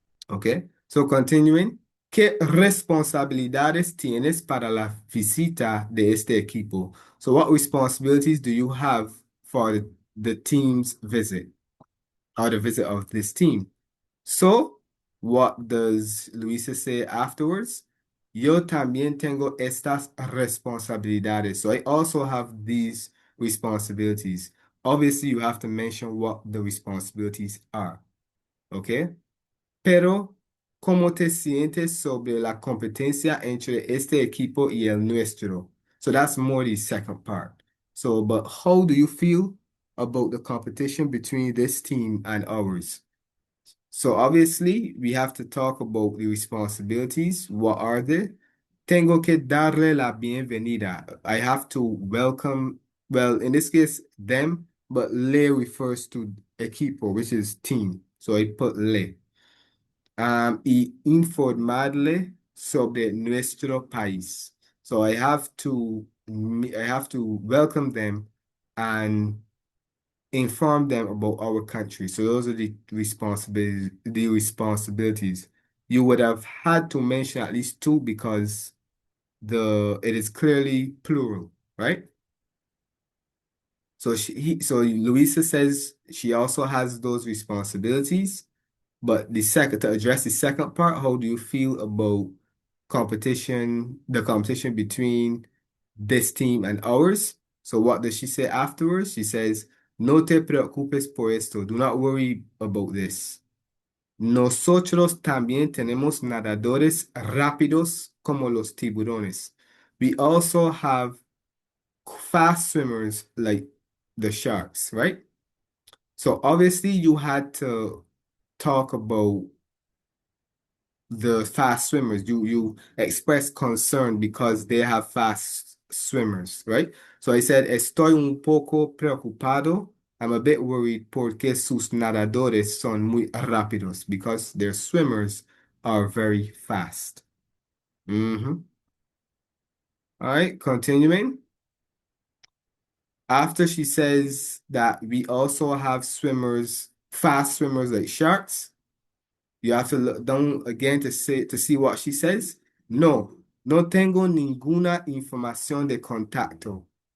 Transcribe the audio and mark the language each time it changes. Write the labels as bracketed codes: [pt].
[en] Okay. So continuing. [es] ¿Qué responsabilidades tienes para la visita de este equipo? [en] So what responsibilities do you have for the team's visit or the visit of this team? So what does Luisa say afterwards? [es] Yo también tengo estas responsabilidades. [en] So I also have these responsibilities. Obviously, you have to mention what the responsibilities are. Okay? [es] Pero, ¿cómo te sientes sobre la competencia entre este equipo y el nuestro? [en] So that's more the second part. So, but how do you feel about the competition between this team and ours? So obviously, we have to talk about the responsibilities. What are they? [es] Tengo que darle la bienvenida. [en] I have to welcome, well, in this case, them, but le refers to equipo, which is team. So I put le. [es] Y informarle sobre nuestro país. [en] So I have to welcome them and inform them about our country. So those are the responsibilities. you would have had to mention at least two because it is clearly plural, right? So Louisa says she also has those responsibilities. But to address the second part, how do you feel about the competition between this team and ours? So what does she say afterwards? She says, no te preocupes por esto. Do not worry about this. [es] Nosotros también tenemos nadadores rápidos como los tiburones. [en] We also have fast swimmers like the sharks, right? So obviously you had to talk about the fast swimmers. You express concern because they have fast swimmers, right? So I said, estoy un poco preocupado. I'm a bit worried porque sus nadadores son muy rápidos because their swimmers are very fast. Mhm. All right, continuing. After she says that we also have fast swimmers like sharks, you have to look down again to see what she says. [es] No, no tengo ninguna información de contacto.